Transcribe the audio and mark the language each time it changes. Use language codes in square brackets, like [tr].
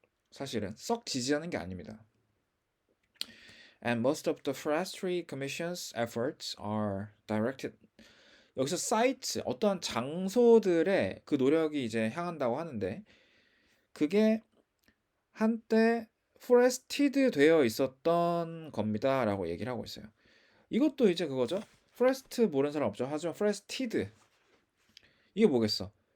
[ko] 사실은 썩 지지하는 게 아닙니다. [en] And most of the Forestry Commission's efforts are directed. [ko] 여기서 사이트, 어떠한 장소들의 그 노력이 이제 향한다고 하는데, 그게 한때 포레스티드 되어 있었던 겁니다라고 얘기를 하고 있어요. 이것도 이제 그거죠. 포레스트 모르는 사람 없죠. 하지만 포레스티드, 이게 뭐겠어?